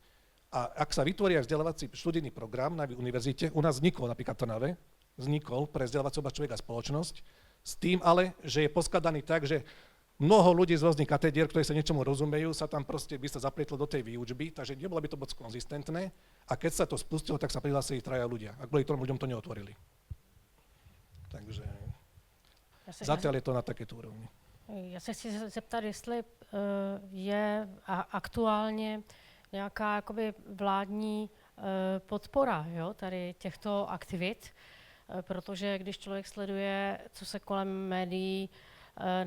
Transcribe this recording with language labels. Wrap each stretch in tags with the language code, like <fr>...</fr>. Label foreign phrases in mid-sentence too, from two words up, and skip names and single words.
<sk>A ak sa vytvorí aj vzdelávací študijný program na univerzite, u nás vznikol napríklad Trnave, vznikol pre vzdelávaciu oblasť človek a spoločnosť, s tým ale, že je poskladaný tak, že mnoho ľudí z rôznych katedier, ktorí sa niečomu rozumejú, sa tam proste by sa zaplietlo do tej výučby, takže nebolo by to moc konzistentné. A keď sa to spustilo, tak sa prihlásili 3 ľudia. Ak boli 3 ľuďom, to neotvorili. Takže zatiaľ je to na takéto úrovni.</sk> <cs>Já se chci zeptat, jestli je aktuálně nějaká jakoby vládní podpora, jo, tady těchto aktivit, protože když člověk sleduje, co se kolem médií na</cs>